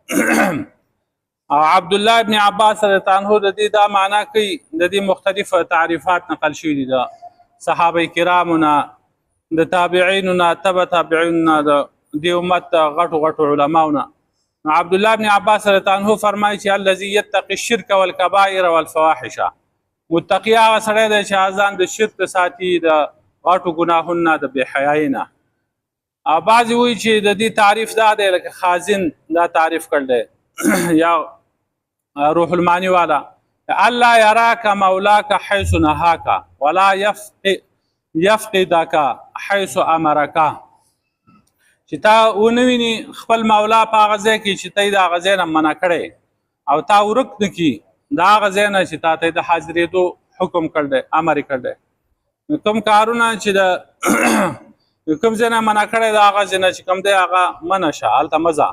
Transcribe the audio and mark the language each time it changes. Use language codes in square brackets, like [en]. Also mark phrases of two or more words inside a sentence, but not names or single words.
[ps] او عبد الله ابن عباس [ar] رضی الله عنه [ps] د دې دا معنا کوي. د دې مختلف تعریفات نقل شوي دي د صحابه کرامو نه، د تابعینو نه، تبع تابعینو نه، د دې امت غټو علماو نه. عبد الله ابن عباس [ar] رضی الله عنه [ps] فرمایي چې [ar] الذي يتقي الشرك والكبائر والفواحش، [ps] متقی هغه سړی دی چې ځان د شرک ساتي، د غټو ګناهونو، د بې حیايي نه. او بعضې وایي چې د دې تعریف دا دی لکه خازن دا تعریف کړی دی یا روح المانی والا، [ar] الله يراك مولاك حيث نهاك ولا يفقدك حيث امرك. [ps] چې تا ونویني خپل مولا په هغه ځای کې چې ته د هغه ځای نه منع کړی او تا ورک نه کړي د هغه ځای نه چې تا ته د حاضرېدو حکم کړی دی، امر یې کړی دی. کوم کارونه چې د کوم ځای نه منع کړی د هغه ځای نه چې کوم دی هغه منع شه، هلته مه ځه.